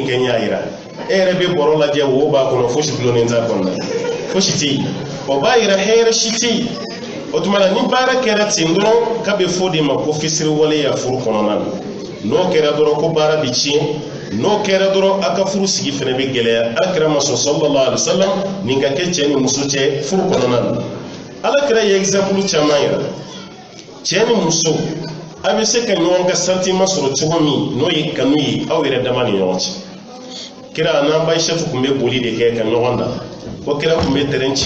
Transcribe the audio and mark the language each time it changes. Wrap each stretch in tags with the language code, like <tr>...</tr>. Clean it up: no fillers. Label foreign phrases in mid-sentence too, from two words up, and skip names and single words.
<bm>kɛ n y'a yira e yɛrɛ bɛ bɔrɔ lajɛ wo b'a kɔnɔ fosi dulonnen t'a kɔnɔ fosi tɛ yen o b'a yira hɛrɛ si tɛ yen o tuma na ni baara kɛra ten dɔrɔn k'a bɛ fɔ de ma ko fisiriwaleya furu kɔnɔna na n'o kɛra dɔrɔn ko baara bɛ tiɲɛ n'o kɛra dɔrɔn a ka furu sigi fana bɛ gɛlɛya alakira ma sɔn</bm> <ar>صلى الله عليه وسلم</ar> <bm>nin ka kɛ cɛ ni muso cɛ furu kɔnɔna na alakira ye exemple caman yira cɛ ni muso a bɛ se ka ɲɔgɔn ka sentiment sɔrɔ cogo min n'o ye kanu ye aw yɛrɛ dama ni ɲɔgɔn cɛ kira n'an ba Aishatu tun bɛ boli de kɛ ka ɲɔgɔn da ko kira tun bɛ terrain ci</bm>